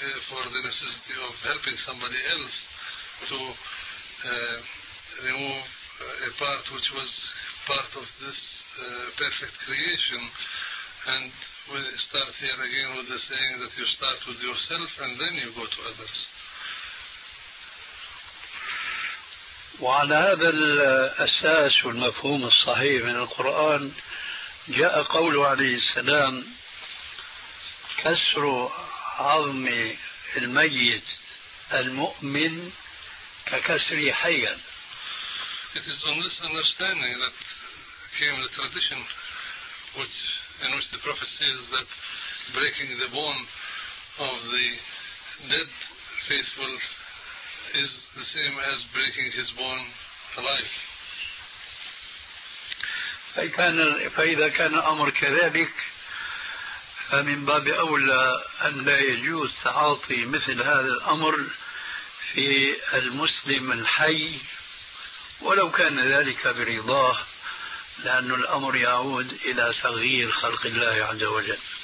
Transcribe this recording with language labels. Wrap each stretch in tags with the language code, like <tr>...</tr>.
<en>for the necessity of helping somebody else to remove a part which was part of this perfect creation. And we start here again with the saying that you start with yourself and then you go to others.</en> <ar>وعلى هذا الأساس والمفهوم الصحيح من القرآن جاء قوله عليه السلام: كسر عظم الميت المؤمن ككسر حيا.</ar> <en>It is on this understanding that came the tradition which, in which the prophet says that breaking the bone of the dead faithful is the same as breaking his bone alive.</en> <ar>فإذا كان الأمر كذلك فمن باب أولى أن لا يجوز تعاطي مثل هذا الأمر في المسلم الحي ولو كان ذلك برضاه، لأن الأمر يعود إلى تغيير خلق الله عز وجل.</ar>